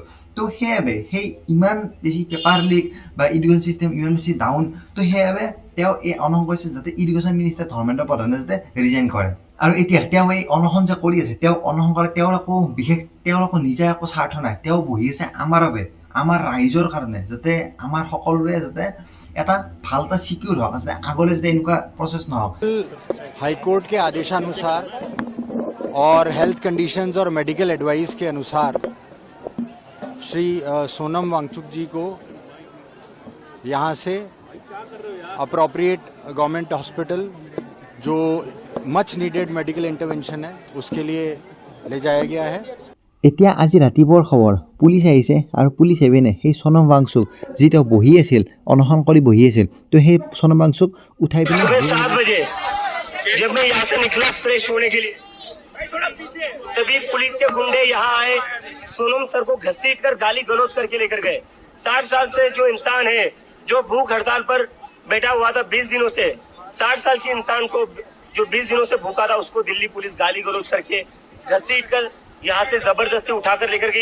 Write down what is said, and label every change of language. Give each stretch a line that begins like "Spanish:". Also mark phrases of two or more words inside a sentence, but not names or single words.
Assamese: তো সেইবাবে সেই ইমান বেছি
English: paper leak
Assamese: বা
English: education system
Assamese: ইমান বেছি ডাউন, তো সেইবাবে তেওঁ এই অনশন কৰিছে যাতে
English: education minister
Assamese: ধৰ্মেন্দ্ৰ প্ৰধানে যাতে ৰিজাইন কৰে। আৰু এতিয়া তেওঁ এই অনশন যে কৰি আছে, তেওঁ অনশন কৰে, তেওঁৰ একো নিজা একো স্বাৰ্থ নাই। তেওঁ বহি আছে আমাৰ বাবে, আমাৰ ৰাইজৰ কাৰণে, যাতে আমাৰ সকলোৰে যাতে এটা ভাল এটা সিকিউৰ হওক, যাতে আগলৈ যাতে এনেকুৱা প্ৰচেছ নহওক।
Hindi: हाईकोर्ट के आदेशानुसार और
English: health conditions
Hindi: और
English: medical advice
Hindi: के अनुसार श्री सोनम वांगचुक जी को यहाँ से
English: appropriate government hospital,
Hindi: जो
English: much needed medical intervention
Hindi: है, उसके लिए ले जाया गया है।
Assamese: এতিয়া আজি ৰাতিপুৱাৰ খবৰ, পুলিচ আহিছে আৰু পুলিচ এভিনে সেই সোনম ৱাংচুক যি তেওঁ বহি আছিল, অনশন কৰি বহি আছিল, তো সেই সোনম ৱাংচুক উঠাই পিনে
Hindi: सुबह 7 बजे जब मैं यहाँ से निकला फ्रेश होने के लिए, तभी पुलिस के गुंडे यहाँ आए, सोनम सर को घसीटकर गाली गलौज करके लेकर गए। 60 साल से जो इंसान है, जो भूख हड़ताल पर बैठा हुआ था 20 दिनों से, 60 साल के इंसान को जो 20 दिनों से भूखा था, उसको दिल्ली पुलिस गाली गलौज करके घसीटकर यहाँ से जबरदस्ती उठाकर लेकर गई।